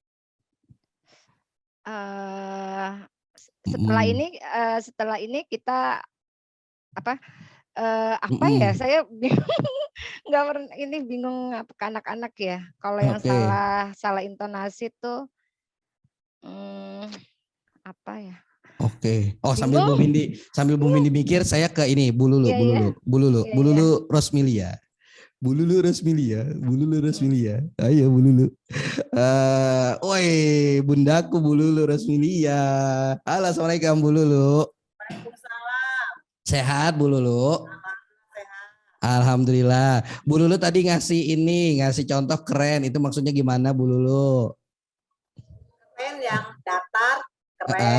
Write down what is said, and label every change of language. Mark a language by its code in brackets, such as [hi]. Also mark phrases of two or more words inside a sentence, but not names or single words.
[id] Setelah ini kita ya, saya bingung ke anak-anak ya. Kalau yang salah intonasi tuh apa ya? Oke. Oh, sambil Bu Mindi mikir, saya ke ini Bu Lulu Rosmilia. Bu Lulu Rosmilia. Ayo Bu Lulu. Woi, bundaku Bu Lulu Rosmilia. Halo, assalamualaikum Bu Lulu. Waalaikumsalam. Sehat Bu Lulu? Alhamdulillah. Bu Lulu tadi ngasih contoh keren. Itu maksudnya gimana Bu Lulu? Keren yang datar, keren.